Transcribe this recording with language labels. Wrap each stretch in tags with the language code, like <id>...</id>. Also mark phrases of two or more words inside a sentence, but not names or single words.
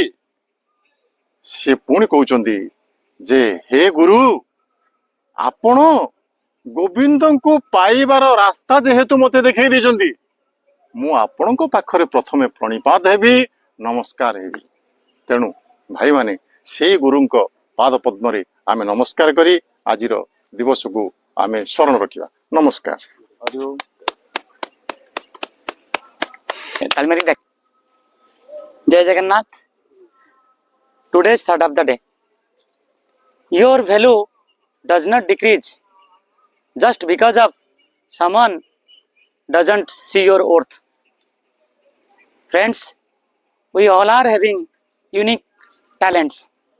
<or>ସେ ପୁଣି କହୁଛନ୍ତି ଯେ ହେ ଗୁରୁ ଆପଣ ଗୋବିନ୍ଦ କୁ ପାଇବାର ରାସ୍ତା ଯେହେତୁ ମୋତେ ଦେଖାଇ ଦେଲେ ମୁଁ ଆପଣ ଙ୍କ ପାଖରେ ପ୍ରଥମେ ପ୍ରଣିପାତ ହେବି ନମସ୍କାର ହେବି। ତେଣୁ ଭାଇ ମାନେ ସେ ଗୁରୁ ଙ୍କ ପାଦ ପଦ୍ମ ରେ ଆମେ ନମସ୍କାର କରି ଆଜିର ଦିବସ କୁ ଆମେ ସ୍ମରଣ ରଖିବା। ନମସ୍କାର। ଜୟ ଜଗନ୍ନାଥ।</or> <en>Today's thought of the day. Your value does not decrease just because of someone doesn't see your worth. Friends, we all are having unique talents.</en>